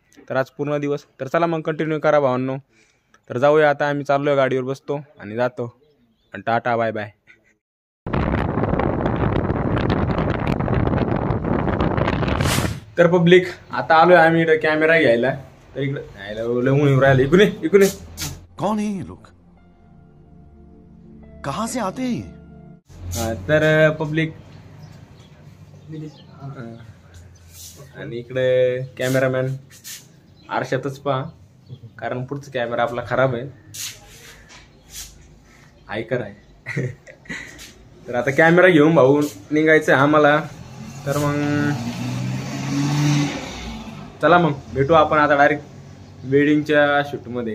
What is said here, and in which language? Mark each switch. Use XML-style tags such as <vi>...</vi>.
<mr>तर आज पूर्ण दिवस, तर चला मग कंटिन्यू करा भावांनो। तर जाऊया, आता आम्ही चाललोय, गाडीवर बसतो आणि जातो, आणि टाटा बाय बाय। तर पब्लिक, आता आलोय आम्ही इकडे कॅमेरा घ्यायला। तर इकडे राहिलं, इकडून</mr> <hi>कौन है ये लोग, कहां से आते हैं?</hi> <mr>तर पब्लिक, आणि इकडे कॅमेरामॅन आरशातच पहा, कारण पुढचा कॅमेरा आपला खराब आहे, आयकर आहे। तर आता कॅमेरा घेऊन भाऊ निघायचं आहे आम्हाला। तर मग चला मग भेटू आपण आता डायरेक्ट वेडिंगच्या शूटमध्ये।</mr>